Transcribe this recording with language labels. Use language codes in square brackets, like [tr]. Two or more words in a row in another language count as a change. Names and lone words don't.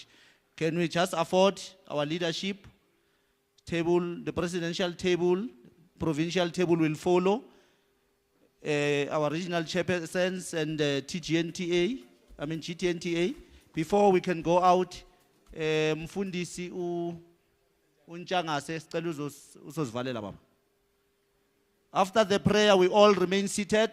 [en] Can we just afford our leadership table, the presidential table, provincial table will follow, our regional chairpersons and GTNTA. Before we can go out, [zu] Mfundisi Unchangase sicela uzosivalela baba. [en] After the prayer, we all remain seated.